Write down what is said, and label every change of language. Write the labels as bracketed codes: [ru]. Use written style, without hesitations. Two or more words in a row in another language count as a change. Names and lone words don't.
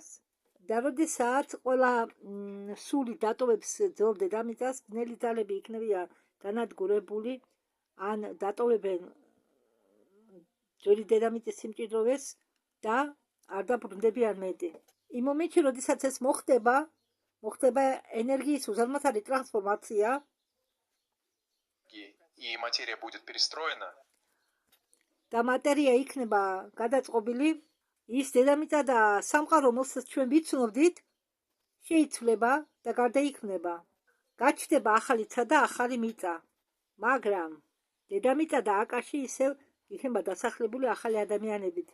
[ka] და როდესაც ყველა სული დატოვებს ძველ დედამიწას, ბნელი ძალები იქნებიან განადგურებული, ან დატოვებენ ძველი დედამიწის სიმჭიდროვეს და არ დაბრუნდებიან მეტი. იმ მომენტში, როდესაც ეს მოხდება ენერგიის უზარმაზარი ტრანსფორმაცია. [ru] И материя будет перестроена. [ka] და მატერია იქნება გადაწყობილი, ის დედამიწა და სამყარო, რომელსაც ჩვენ ვიცნობდით, შეიცვლება და გარდაიქმნება. გაჩნდება ახალი ცა და ახალი მიწა, მაგრამ დედამიწა და აკაში ისევ იქნება დასახლებული ახალი ადამიანებით.